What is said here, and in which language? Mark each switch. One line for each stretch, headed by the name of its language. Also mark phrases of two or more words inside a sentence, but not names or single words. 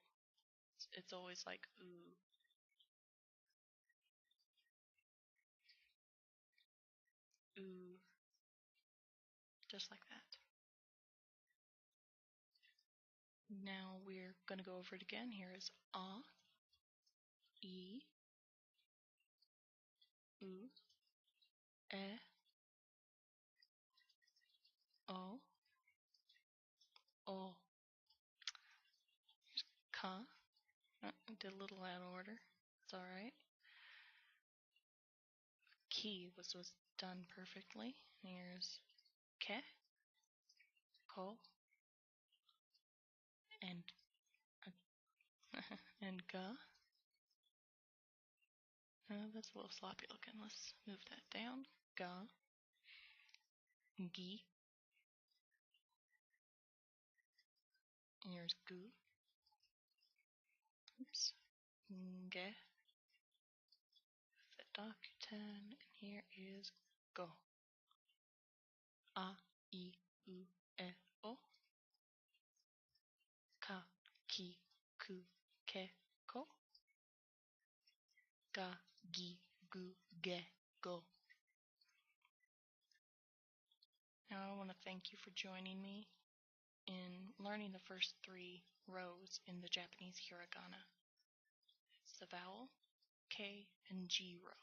English: It's always like ooh. Ooh. Just like that. Now we're gonna go over it again. Here is a, e, u, e, o, ka. I did a little out of order. It's alright. Ki was done perfectly. Here's ke, ko, and and ga. That's a little sloppy looking. Let's move that down. Ga, gi. Here's gu. Oops. Nge. The Dakuten. And here is go.
Japanese: A, I, U, E, O. Ka, ki, ku, ke, ko. Ga, gi, gu, ge, go.
English: Now I want to thank you for joining me in learning the first 3 rows in the Japanese hiragana. It's the vowel, K, and G row.